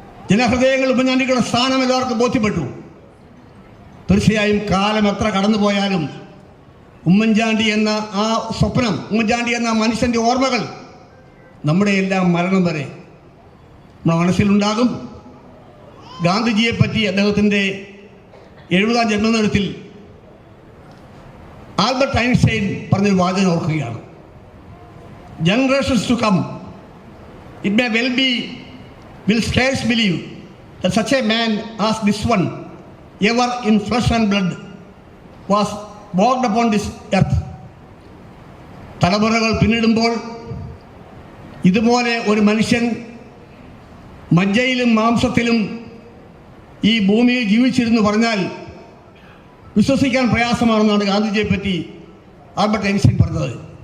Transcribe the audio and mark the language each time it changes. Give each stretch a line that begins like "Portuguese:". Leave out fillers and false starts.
Malayalam: ജനഹൃദയങ്ങൾ ഉമ്മൻചാണ്ടിക്കുള്ള സ്ഥാനം എല്ലാവർക്കും ബോധ്യപ്പെട്ടു. തീർച്ചയായും കാലം എത്ര കടന്നുപോയാലും ഉമ്മൻചാണ്ടി എന്ന ആ സ്വപ്നം, ഉമ്മൻചാണ്ടി എന്ന മനുഷ്യൻ്റെ ഓർമ്മകൾ നമ്മുടെ എല്ലാം മരണം വരെ നമ്മുടെ മനസ്സിലുണ്ടാകും. ഗാന്ധിജിയെപ്പറ്റി അദ്ദേഹത്തിൻ്റെ 70-ാം ജന്മദിനത്തിൽ ആൽബർട്ട് ഐൻസ്റ്റൈൻ പറഞ്ഞൊരു വാചകം ഓർക്കുകയാണ്:
English: Generations to come it may well be will scarce believe that such a man as this one ever in flesh and blood was walked upon this earth.
Malayalam: തലമുറകൾ പിന്നിടുമ്പോൾ ഇതുപോലെ ഒരു മനുഷ്യൻ മജ്ജയിലും മാംസത്തിലും ഈ ഭൂമിയിൽ ജീവിച്ചിരുന്നു പറഞ്ഞാൽ വിശ്വസിക്കാൻ പ്രയാസമാണെന്നാണ് ഗാന്ധിജിയെപ്പറ്റി ആൽബർട്ട് ഐൻസ്റ്റൈൻ പറഞ്ഞത്.